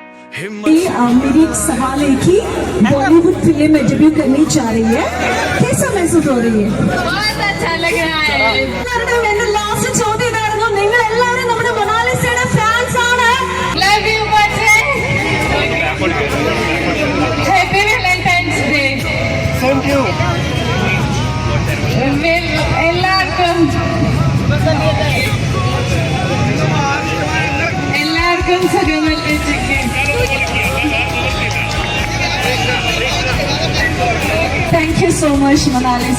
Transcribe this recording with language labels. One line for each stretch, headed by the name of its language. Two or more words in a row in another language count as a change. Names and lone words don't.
Hindi: मेरी एक सवाल है कि बॉलीवुड फिल्म में डेब्यू करनी चाह रही है, कैसा महसूस हो रही है? बहुत अच्छा लग रहा है.
Malayalam: എന്റെ ലാസ്റ്റ് ചോദ്യം ഇതായിരുന്നു, നിങ്ങൾ എല്ലാവരും നമ്മുടെ മൊണാലിസയുടെ ഫാൻസ് ആണ്.
English: Love you, Bachche. Happy Valentine's Day. Thank you.
Malayalam: എല്ലാവർക്കും സുഖമല്ലേ?
English: Thank you so much Monalisa.